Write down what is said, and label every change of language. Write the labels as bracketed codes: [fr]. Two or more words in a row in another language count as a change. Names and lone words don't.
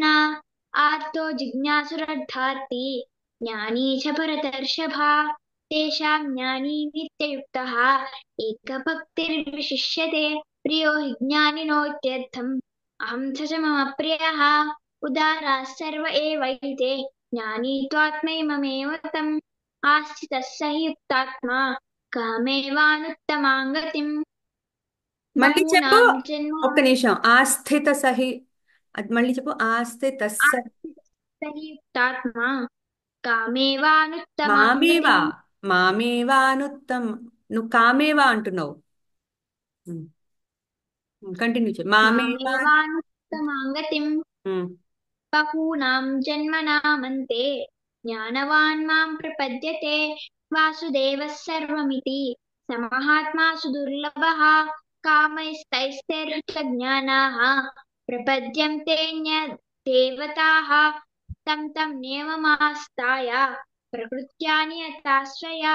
[sa] आर्तो जिज्ञासुरर्धार्ति ज्ञानी च भरतर्षभा तेषां ज्ञानी नित्ययुक्तः एकभक्तिर्विशिष्यते प्रियो हि ज्ञानिनोत्यर्थम् अहं स च मम प्रियः। उदाराः सर्व एवैते ज्ञानी त्वात्मैममेव तम् आस्थितः स हि युक्तात्मा कामेवानुत्तमां गतिम्। [te] మళ్ళీ చెప్పు. [sa] बहूनां जन्म [te] ఒక్క నిమిషం. [sa] ఆస్థిత సహి. [te] అది మళ్ళీ చెప్పు. ఆస్థిత [sa] आस्थितः स हि युक्तात्मा कामेवानुत्तमां మామేవా. गतिम्। [te] మామేవానుత్తం. నువ్వు కామేవా అంటున్నావు. కంటిన్యూ చేయి. మామేవా. [sa] मामेवानुत्तमां गतिम्। ఉమ్. बहूनां जन्मनामन्ते ज्ञानवान् मां प्रपद्यते वासुदेवः सर्वमिति स महात्मा सुदुर्लभः कामैस्तैस्तैर्हृतज्ञानाः प्रपद्यन्तेऽन्यदेवताः तं तं नियममास्ताय प्रकृत्या नियताश्रया।